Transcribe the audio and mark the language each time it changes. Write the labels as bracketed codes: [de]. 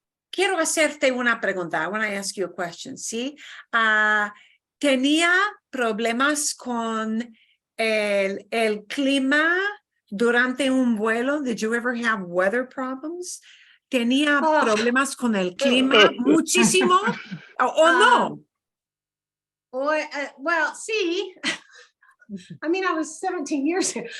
[es] Quiero hacerte una pregunta. [en] I want to ask you a question, ¿sí? [es] ¿Tenía problemas con el clima durante un vuelo? [en] Did you ever have weather problems? [es] ¿Tenía problemas con el clima muchísimo? ¿O no? [en] Well, see, I mean, I was 17 years here.